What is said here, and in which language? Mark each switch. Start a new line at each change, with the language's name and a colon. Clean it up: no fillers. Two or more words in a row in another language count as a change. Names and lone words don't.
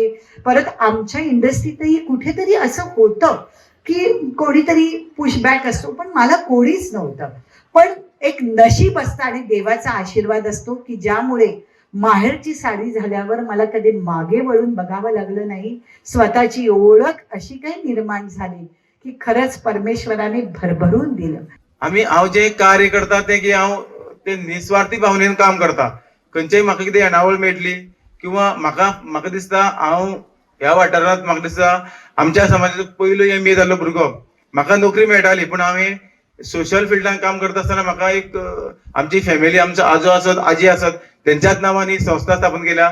Marathi: परत आमच्या इंडस्ट्रीतही कुठेतरी असं होतं की कोणीतरी पुशबॅक असतो, पण मला कोणीच नव्हतं. पण एक नशीब असतं आणि देवाचा आशीर्वाद असतो की ज्यामुळे माहेरची साडी झाल्यावर मला कधी मागे वळून बघावं लागलं नाही. स्वतःची ओळख अशी काही निर्माण झाली की खरंच परमेश्वराने भरभरून दिलं.
Konkani: हांव जे कार्य करता ते की हांव ते निस्वार्थी भावनेन काम करता. खंयच्याय म्हाका कितें येणावळ मेळटली किंवा म्हाका दिसता, हांव ह्या वाठारांत म्हाका दिसता आमच्या समाजाचो पयलो MBA जाल्लो भुरगो, म्हाका नोकरी मेळटाली, पूण हांवें सोशल फिल्डान काम करता आसतना म्हाका एक आमची फॅमिली, आमचो आजो आसत, आजी आसत, त्यांच्याच नांवांनी संस्था स्थापन केल्या.